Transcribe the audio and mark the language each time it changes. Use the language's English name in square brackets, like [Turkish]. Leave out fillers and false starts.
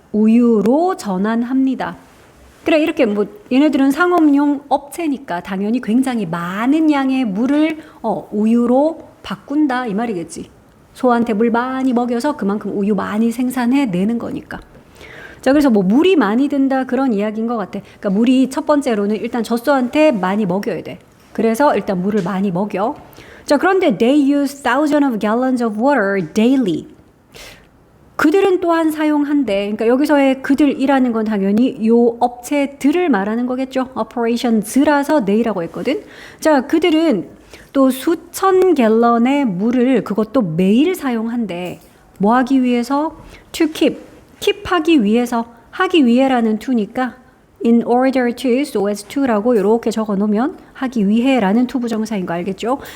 [Korean] 우유로 전환합니다. 그래, 이렇게 뭐 얘네들은 상업용 업체니까 당연히 굉장히 많은 양의 물을 우유로 바꾼다 이 말이겠지. 소한테 물 많이 먹여서 그만큼 우유 많이 생산해내는 거니까. 자, 그래서 뭐 물이 많이 든다 그런 이야기인 것 같아. 그러니까 물이 첫 번째로는 일단 젖소한테 많이 먹여야 돼. 그래서 일단 물을 많이 먹여. [English] 자, [Korean] 그런데 [English] they use thousands of gallons of water daily. [Korean] 그들은 또한 사용한대. 그러니까 여기서의 그들이라는 건 당연히 요 업체들을 말하는 거겠죠. operations라서 they라고 했거든. 자, 그들은 또 수천 갤런의 물을 그것도 매일 사용한대. 뭐 하기 위해서? to keep 하기 위해서, 하기 위해라는 to니까 in order to, so as to라고 이렇게 적어 놓으면 하기 위해라는 to 부정사인 거 알겠죠?